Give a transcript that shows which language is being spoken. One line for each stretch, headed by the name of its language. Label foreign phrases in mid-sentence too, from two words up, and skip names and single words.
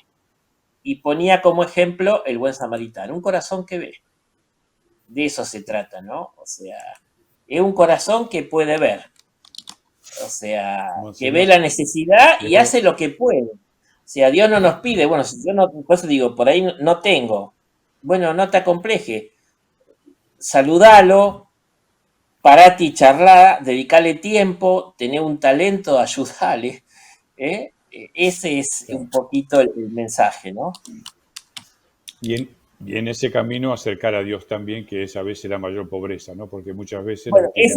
Spanish: Y ponía como ejemplo el buen samaritano, un corazón que ve. De eso se trata, ¿no? O sea, es un corazón que puede ver, o sea, que ve Monseñor, la necesidad y dejó. hace lo que puede. O sea, Dios no nos pide, bueno, si yo no, por eso digo, por ahí no tengo. Bueno, no te acompleje, saludalo, parate y charlá, dedicale tiempo, tener un talento, ayudale. ¿Eh? Ese es un poquito el mensaje, ¿no? Y en ese camino acercar a Dios también, que es a veces la mayor pobreza, ¿no? Porque muchas veces no Bueno, eso